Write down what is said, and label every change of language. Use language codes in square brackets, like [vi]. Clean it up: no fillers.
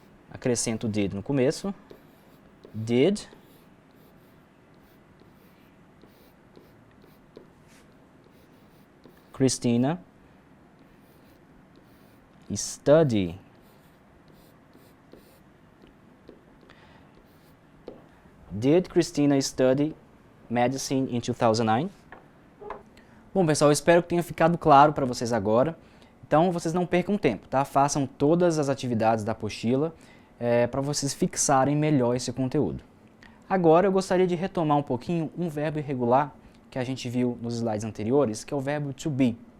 [pt] Acrescento o did no começo. [en] Did Christina study Did Christina study medicine in 2009? [pt] Bom, pessoal, eu espero que tenha ficado claro para vocês agora. Então, vocês não percam tempo, tá? Façam todas as atividades da apostila para vocês fixarem melhor esse conteúdo. Agora, eu gostaria de retomar um pouquinho um verbo irregular que a gente viu nos slides anteriores, que é o verbo to be.